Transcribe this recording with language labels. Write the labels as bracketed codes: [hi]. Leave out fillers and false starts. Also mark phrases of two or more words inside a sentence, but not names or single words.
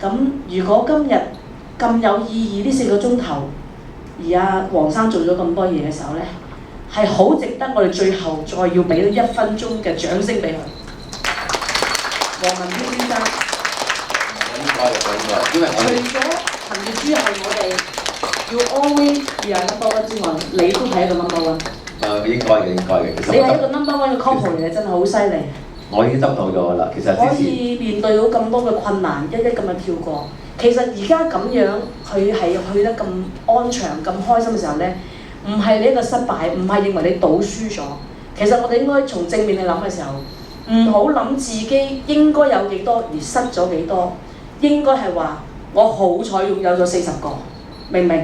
[yue] 咁如果今日咁有意義呢4個鐘頭，而阿黃生做咗咁多嘢嘅時候咧，係好值得我哋最後再要俾1分鐘嘅掌聲俾佢。黃文彪先生，因為除咗陳月珠係我哋要 always 要係 [en] number one [yue] 之外，你都係一個 [en] number one。 [yue] 應該嘅。其實你係一個 [en] number one [yue] 嘅 couple 嚟嘅，真係好犀利。我已經得到咗啦。其實可以面對到咁多嘅困難，一咁樣跳過。其實而家咁樣，佢係去得咁安詳、咁開心嘅時候呢，唔係你一個失敗，唔係認為你賭輸咗。其實我哋應該從正面去諗嘅時候，唔好諗自己應該有幾多而失咗幾多，應該係話我好彩擁有咗40個，明唔明？